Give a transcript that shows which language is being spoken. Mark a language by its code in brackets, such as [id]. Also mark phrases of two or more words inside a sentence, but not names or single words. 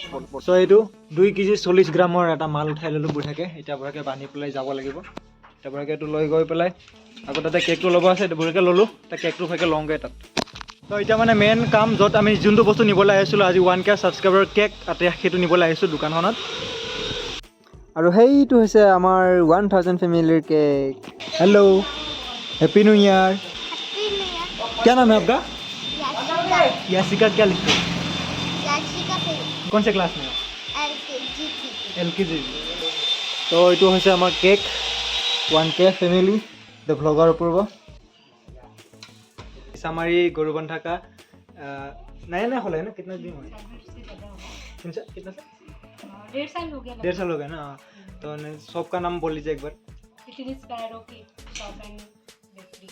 [as] চ' এইটো 2 কেজি 40 গ্ৰামৰ এটা মাল উঠাই ল'লোঁ বুঢ়াকে এতিয়া বুঢ়াকে বান্ধি পেলাই যাব লাগিব এতিয়া বুঢ়াকে এইটো লৈ গৈ পেলাই আকৌ তাতে কেকটো ল'ব আছে বুঢ়াকে ল'লোঁ এতিয়া কেকটো ভাগে লওঁগৈ তাত ত' এতিয়া মানে মেইন কাম য'ত আমি যোনটো বস্তু নিবলৈ আহিছিলোঁ আজি 1K ছাবস্ক্ৰাইবাৰ কেক তাতে সেইটো নিবলৈ আহিছোঁ দোকানখনত আৰু সেইটো হৈছে আমাৰ 1000 ফেমিলিৰ केक [en] hello happy new year happy new year [hi] क्या नाम है आपका याशिका यासिका क्या लिखते हो याशिका पे कौन से क्लास में हो LKG तो [as] এইটো হৈছে আমাৰ কেক 1K ফেমিলি দ্য ভ্লগাৰ অপূৰ্ব [hi] मिसामारी गरुबंधा का नया खोला है ना कितना दिन हुआ कितना 1.5 साल हो गया 1.5 साल हो गया ना तो शॉप का नाम बोल लीजिए एक बार स्पैरो की शॉप एंड बेकरी